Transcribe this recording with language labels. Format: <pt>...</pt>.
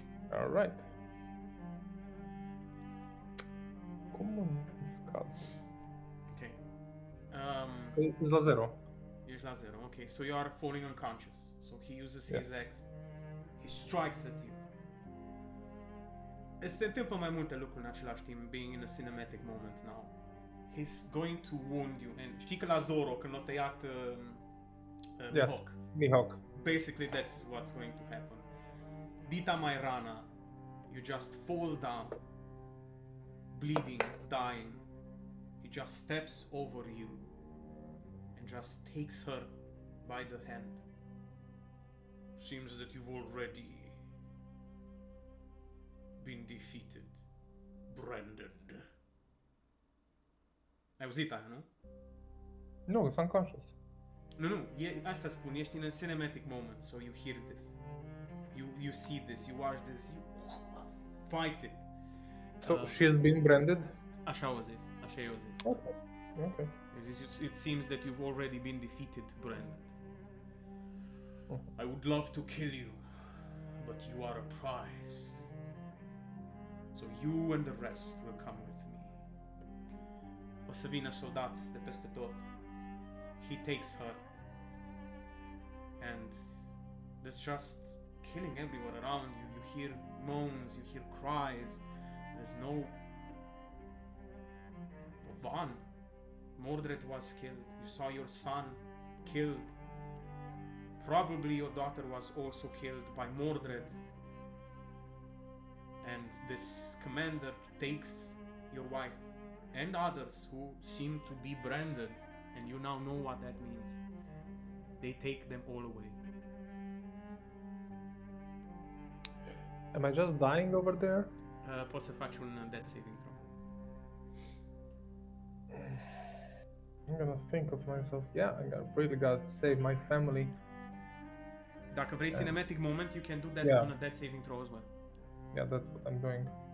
<en>Alright.</en> <ro>Cum un scad? Ok. Ești la 0. Ești la 0.</ro> <en>Ok, so you are falling unconscious. So he uses Yeah. his axe. He strikes at you.</en> <ro>Se întâmplă mai multe lucruri în același timp,</ro> <en>being in a cinematic moment now. He's going to wound you. And</en> <ro>știi că la Zoro, când l-a tăiat</ro> <en>Yes. Mihawk, Mihawk. basically that's what's going to happen. Dita mai rana, you just fall down, bleeding, dying. He just steps over you and just takes her by the hand. Seems that you've already been defeated, Brandon.</en> <ro>Ai auzit aia, nu? No, sunt unconscious. Nu, asta spun, ești</ro> <en>in a cinematic moment, so you hear this. You see this, you watch this, you fight it. So she's been branded?</en> <ro>Așa au zis, așa eu zis.</ro> <en>Okay. Okay. It seems that you've already been defeated, Brandon. Mhm. I would love to kill you, but you are a prize. So you and the rest will come with me.</en> <ro>O să vină soldați de peste tot.</ro> <en>He takes her. And there's just killing everywhere around you. You hear moans, you hear cries. There's no... Van. Mordred was killed. You saw your son killed. Probably your daughter was also killed by Mordred. And this commander takes your wife and others who seem to be branded, and you now know what that means. They take them all away. Am I just dying over there?</en> <ro>Poți să faci un death saving throw.</ro> <en>I'm gonna think of myself. Yeah, really gotta save my family.</en> <ro>Dacă vrei</ro> <en>cinematic moment, you can do that Yeah. on a death saving throw as well. Yeah, that's what I'm doing.</en>